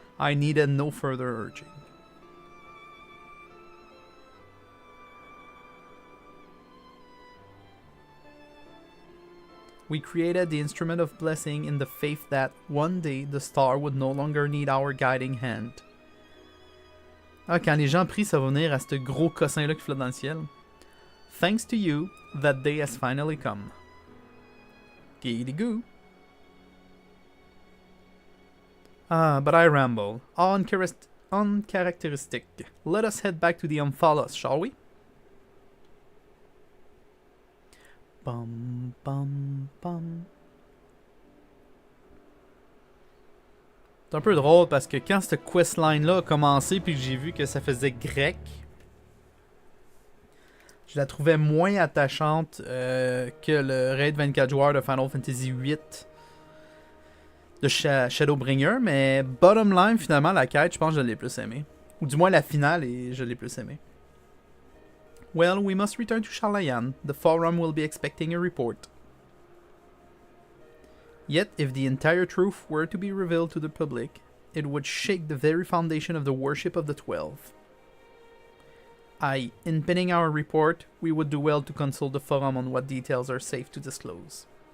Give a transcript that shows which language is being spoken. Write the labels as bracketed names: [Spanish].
[English] I needed no further urging. We created the instrument of blessing in the faith that one day the star would no longer need our guiding hand. [French] Ah, quand les gens prient, ça va venir à ce gros cossin-là qui flotte dans le ciel. [English] Thanks to you, that day has finally come. Giddy-goo. Ah, but I ramble. Uncharacteristic. Let us head back to the Omphalos, shall we? Bum, bum, bum. [French] C'est un peu drôle parce que quand cette questline-là a commencé puis que j'ai vu que ça faisait grec, je la trouvais moins attachante que le raid 24 joueurs de Final Fantasy VIII de Shadowbringer, mais [English] bottom line, [French] finalement, la quête, je pense que je l'ai plus aimée. Ou du moins la finale, et je l'ai plus aimée. [English] Well, we must return to Shalayan. The forum will be expecting a report. Yet, if the entire truth were to be revealed to the public, it would shake the very foundation of the worship of the 12. In pinning our report, we would do well to consult the forum on what details are safe to disclose.